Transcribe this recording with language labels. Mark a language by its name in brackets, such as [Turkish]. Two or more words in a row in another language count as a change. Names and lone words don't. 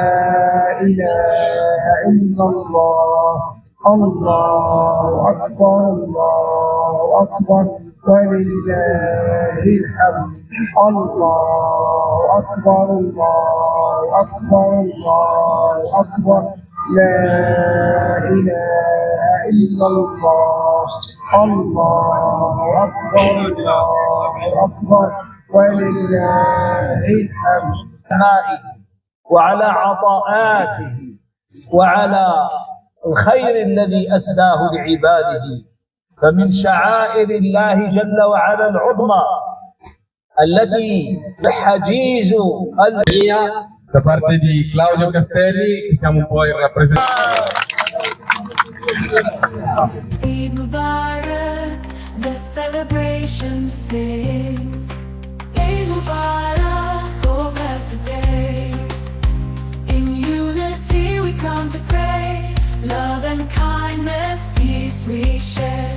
[Arabic] إله إلا الله الله أكبر الله أكبر ولله الحمد الله أكبر الله أكبر الله أكبر لا إله إلا الله الله أكبر الله أكبر ولله الحمد نعمائه وعلى عطاءاته وعلى الخير الذي أسداه لعباده. فمن شعائر الله جل وعلا العظمى التي حجيز [Italian] da parte di Claudio Castelli, che siamo poi in rappresentanza. [Arabic] عيد مبارك, [English] the celebration sings. [Arabic] عيد مبارك, [English] oh blessed day. In unity we come to pray. Love and kindness, peace we share.